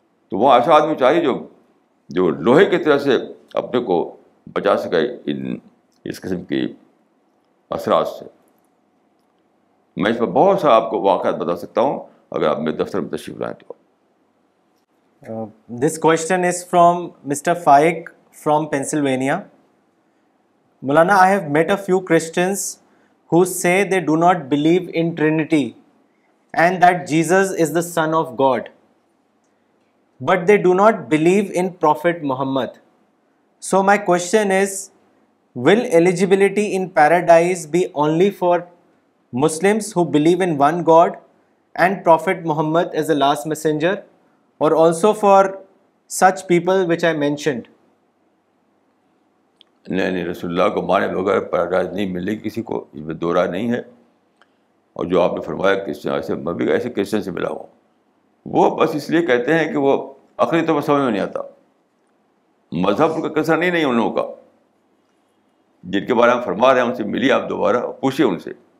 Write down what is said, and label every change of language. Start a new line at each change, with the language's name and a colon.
Urdu: تو وہ ایسا آدمی چاہیے جو لوہے کی طرح سے اپنے کو بچا سکے اس قسم کی اثرات سے. میں اس پر بہت سا آپ کو واقعات بتا سکتا ہوں اگر آپ میرے دفتر میں تشریف لائیں تو.
English: This question is from Mr. Faik from Pennsylvania. Maulana, I have met a few Christians who say they do not believe in Trinity and that Jesus is the Son of God, but they do not believe in Prophet Muhammad. So my question is, will eligibility in paradise be only for Muslims who believe in one God and Prophet Muhammad as the last messenger, or also for such people which I mentioned?
Urdu: نہیں, رسول اللہ کو مانے بغیر paradise نہیں ملے کسی کو, اس میں دو رائے نہیں ہے. اور جو آپ نے فرمایا کرسچن سے, میں بھی ایسے کرسچن سے ملا ہوں, وہ بس اس لیے کہتے ہیں کہ وہ عقلی طور پر سمجھ میں نہیں آتا. مذہب کا کیسا نہیں ان لوگوں کا, جن کے بارے میں فرما رہے ہیں ان سے ملیے آپ دوبارہ, پوچھیے ان سے.